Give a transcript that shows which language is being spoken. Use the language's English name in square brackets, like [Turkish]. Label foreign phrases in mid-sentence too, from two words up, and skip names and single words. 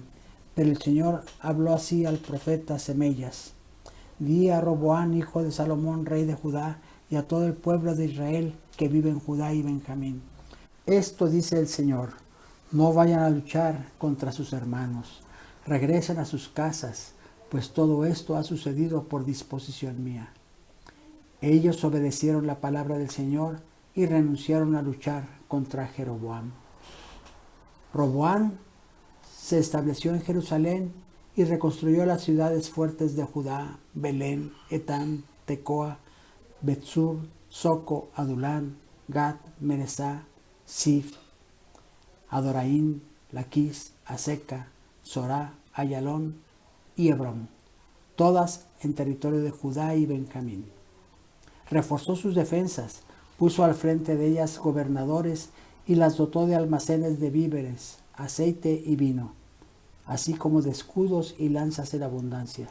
[Spanish] Pero el Señor habló así al profeta Semías: Di a Roboam, hijo de Salomón, rey de Judá, y a todo el pueblo de Israel que vive en Judá y Benjamín: Esto dice el Señor: No vayan a luchar contra sus hermanos, regresen a sus casas, pues todo esto ha sucedido por disposición mía. Ellos obedecieron la palabra del Señor y renunciaron a luchar contra Jeroboam. Roboam se estableció en Jerusalén y reconstruyó las ciudades fuertes de Judá, Belén, Etán, Tecoa, Betsur, Soco, Adulán, Gad, Meresá, Sif, Adoraín, Laquis, Aseca, Sorá, Ayalón y Hebrón, todas en territorio de Judá y Benjamín. Reforzó sus defensas, puso al frente de ellas gobernadores y las dotó de almacenes de víveres, aceite y vino, así como de escudos y lanzas en abundancia.